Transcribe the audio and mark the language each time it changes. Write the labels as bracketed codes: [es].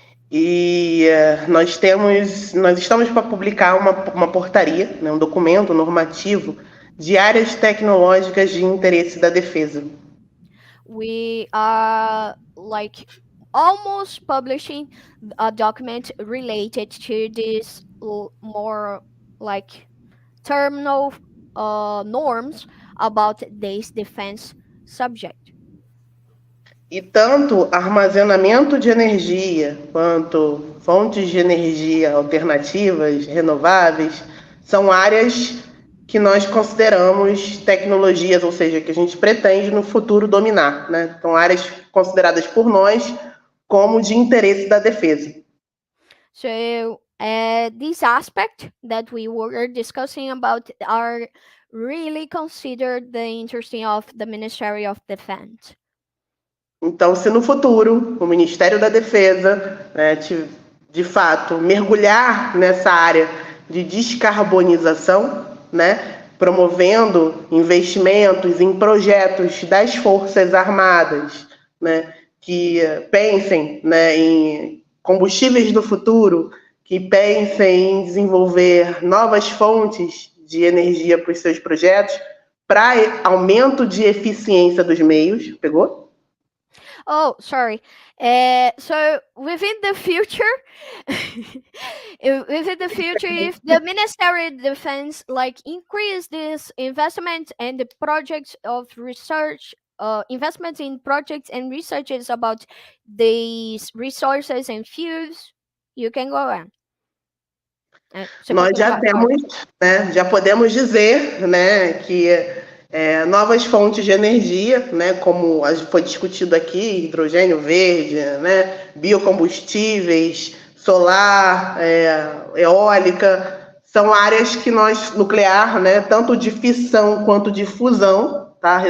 [pt] E nós estamos para publicar uma portaria, né, um documento normativo de áreas tecnológicas de interesse da defesa. [en] We are like almost publishing a document related to this more like terminal norms about this defense subject. [pt] E tanto armazenamento de energia quanto fontes de energia alternativas, renováveis, são áreas que nós consideramos tecnologias, ou seja, que a gente pretende no futuro dominar, né? São áreas consideradas por nós como de interesse da defesa. [en] So this aspect that we were discussing about are really considered the interest of the Ministry of Defense. [pt] Então, se no futuro o Ministério da Defesa, né, de fato, mergulhar nessa área de descarbonização, né, promovendo investimentos em projetos das Forças Armadas, né, que pensem, né, em combustíveis do futuro, que pensem em desenvolver novas fontes de energia para os seus projetos, para aumento de eficiência dos meios. Pegou? [en] Oh, sorry. So within the future, if the Ministry of Defense like increase this investment and the projects of research, investment in projects and researches about these resources and fuels, you can go on. [pt] Nós já temos, né, já podemos dizer, né, que novas fontes de energia, né, como foi discutido aqui, hidrogênio verde, né, biocombustíveis, solar, eólica, são áreas que nós, nuclear, né, tanto de fissão quanto de fusão, tá?